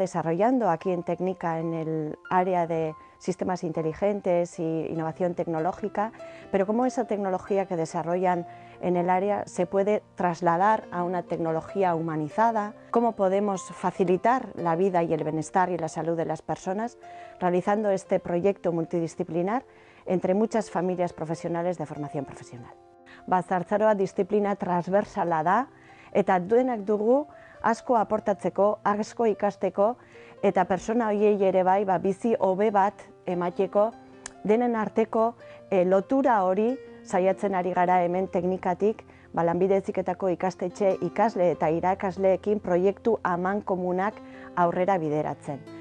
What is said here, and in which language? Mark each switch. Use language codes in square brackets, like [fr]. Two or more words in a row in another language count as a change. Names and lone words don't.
[es] desarrollando aquí en Técnica en el área de sistemas inteligentes y innovación tecnológica, pero cómo esa tecnología que desarrollan en el área se puede trasladar a una tecnología humanizada, cómo podemos facilitar la vida y el bienestar y la salud de las personas realizando este proyecto multidisciplinar entre muchas familias profesionales de formación profesional. [eu] Zahartzaroa disiplina transversala da eta duenak dugu asko aportatzeko, asko ikasteko eta persona horiei ere bai bizi hobe bat emateko denen arteko lotura hori saiatzen ari gara hemen Teknikatik Lanbide Heziketako ikastetxe ikasle eta irakasleekin proiektu amankomunak aurrera bideratzen.